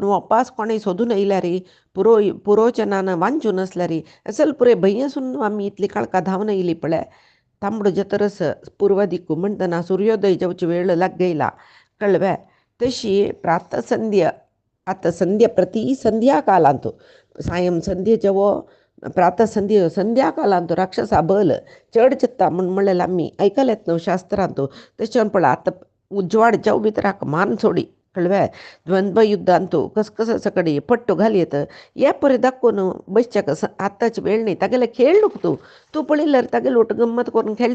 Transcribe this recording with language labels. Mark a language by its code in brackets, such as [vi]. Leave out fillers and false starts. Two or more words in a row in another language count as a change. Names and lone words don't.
[kok] वपास कोणें सोदून येयल्या रे पुरोचनान वांचून आसल्या रे असल पुरे भंयसून आमी इतली काळका धांवन येयली पळय तांबडो जतरस पूर्व दिक्कू म्हणटना सूर्योदय जावची वेळ लागयला कळवे तशी प्रातसंध्य आता संध्या प्रति संध्याकालांतू सायं संध्य जेवो प्रातसंध्य संध्याकालांतू राक्षसा बल चड चित्ता म्हूण म्हणलें आमी ऐकलेत न्हू शास्त्रांतू तशें पळय आतां उजवाड जाव भितराक मान सोडी कळवे द्वंद्व युद्धांतू कसकस कडी पट्टू घालयत हे परी दाखोवन बसच्या आतांची वेळ न्ही तागेले खेळ न्हू तूं पळयल्यार तागेले लोट गंमत करून खेळ